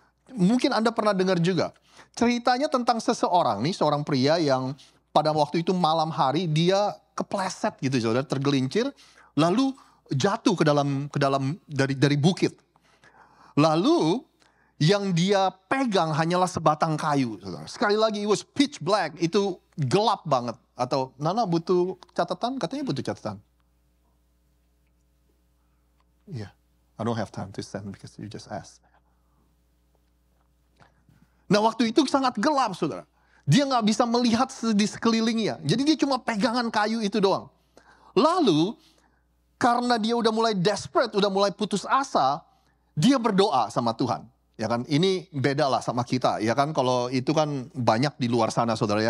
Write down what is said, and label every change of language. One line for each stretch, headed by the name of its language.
Indonesian: Mungkin Anda pernah dengar juga. Ceritanya tentang seseorang nih, seorang pria yang pada waktu itu malam hari dia kepleset gitu, saudara, tergelincir, lalu jatuh ke dalam dari bukit. Lalu yang dia pegang hanyalah sebatang kayu, saudara. Sekali lagi,
English: it was pitch black,
Indonesian: itu gelap banget. Atau Nana butuh catatan? Katanya butuh catatan.
English: Yeah, I don't have time to send because you just asked.
Indonesian: Nah, waktu itu sangat gelap, saudara. Dia nggak bisa melihat di sekelilingnya. Jadi dia cuma pegangan kayu itu doang. Lalu, karena dia udah mulai desperate, udah mulai putus asa, dia berdoa sama Tuhan. Ya kan, ini beda lah sama kita. Ya kan, kalau itu kan banyak di luar sana, saudara ya.